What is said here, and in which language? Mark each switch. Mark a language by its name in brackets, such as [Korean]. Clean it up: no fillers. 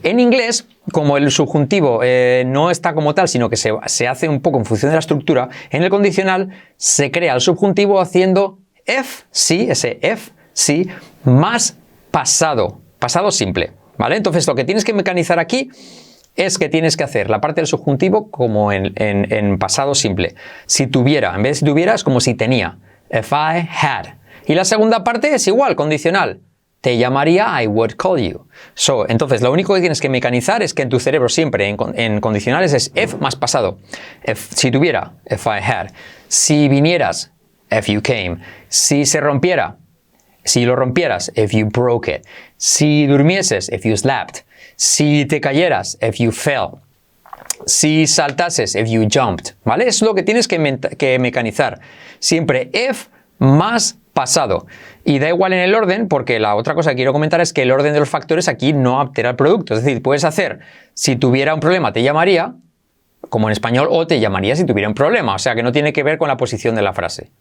[Spanish] En inglés, como el subjuntivo no está como tal, sino que se hace un poco en función de la estructura, en el condicional se crea el subjuntivo haciendo F, sí, ese F, sí, más pasado, pasado simple, ¿vale? Entonces lo que tienes que mecanizar aquí es que tienes que hacer la parte del subjuntivo como en pasado simple. Si tuviera, en vez de si tuviera, es como si tenía. [English] If I had. [Spanish] Y la segunda parte es igual, condicional. Te llamaría, [English] I would call you. Entonces, lo único que tienes que mecanizar es que en tu cerebro siempre, en condicionales, es if más pasado. [Spanish] Si tuviera, [English] if I had. [Spanish] Si vinieras, [English] if you came. [Spanish] Si se rompiera, si lo rompieras, [English] if you broke it. [Spanish] Si durmieses, [English] if you slept. [Spanish] Si te cayeras, [English] if you fell. [Spanish] Si saltases, [English] if you jumped. [Spanish] ¿Vale? Es lo que tienes que mecanizar. Siempre if más pasado. Y da igual en el orden, porque la otra cosa que quiero comentar es que el orden de los factores aquí no altera el producto. Es decir, puedes hacer, si tuviera un problema te llamaría, como en español, o te llamaría si tuviera un problema. O sea, que no tiene que ver con la posición de la frase.